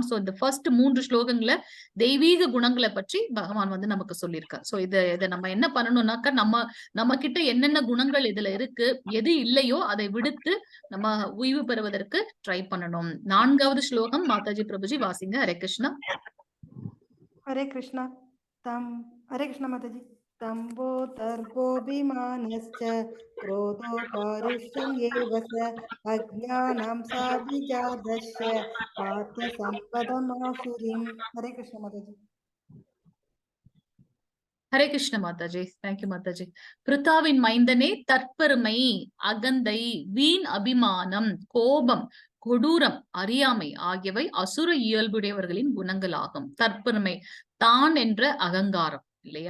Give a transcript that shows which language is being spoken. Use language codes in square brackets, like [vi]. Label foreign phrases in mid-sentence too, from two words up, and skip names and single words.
[ta] சோ இந்த ஃபர்ஸ்ட் 3 ஸ்லோகங்களை தெய்வீக குணங்களை பற்றி பகவான் வந்து நமக்கு சொல்லியிருக்கார். சோ இதை நம்ம என்ன பண்ணணும்னாக்கா, நம்ம கிட்ட என்னென்ன குணங்கள் இதுல இருக்கு, எது இல்லையோ அதை விடுத்து நம்ம ஓய்வு பெறுவதற்கு ட்ரை பண்ணணும். 4வது ஸ்லோகம் மாதாஜி பிரபுஜி வாசிங்க. ஹரே கிருஷ்ணா. [hi] हरे कृष्णा हरे कृष्णा माताजी। [sa] तम्बो दर्भोऽभिमानश्च क्रोधो पारुष्यम् एव च अज्ञानं साभिजातस्य पार्थ सम्पदमासुरीम्। [hi] हरे कृष्णा माताजी। [ta] ஹரே கிருஷ்ண மாதாஜி. தேங்க்யூ மாதாஜி. பிருத்தாவின் மைந்தனே, தற்பெருமை, அகந்தை, வீண் அபிமானம், கோபம், கொடூரம், அறியாமை ஆகியவை அசுர இயல்புடையவர்களின் குணங்கள் ஆகும். தற்பெருமை, தான் என்ற அகங்காரம் இல்லையா.